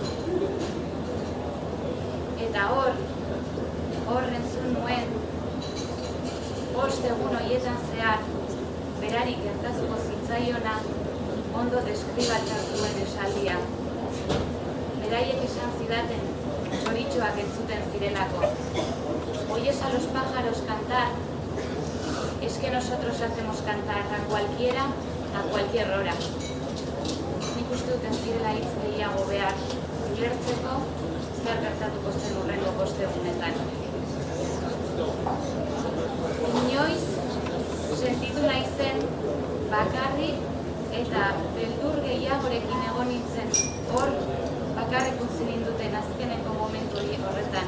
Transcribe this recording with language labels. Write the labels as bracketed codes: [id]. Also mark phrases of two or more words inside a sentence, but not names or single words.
[eu] Eta hor entzun nuen, bost egun horietan zehar, berari gertatuko zitzaiona, ondo deskribatzen zuen esaldia. Beraiek esan zidaten, txoritxoak entzuten zirelako. [es] Oyes a los pájaros cantar, es que nosotros hacemos cantar a cualquiera, a cualquier hora. [eu] Nik uste dut ez direla hitz gehiago behar, ulertzeko zer gertatuko zen hurrengo bost egunetan. Inoiz, sentitu naizen bakarrik eta beldur gehiagorekin egon nintzen hor bakarrik utzi ninduten azkeneko momentu horretan.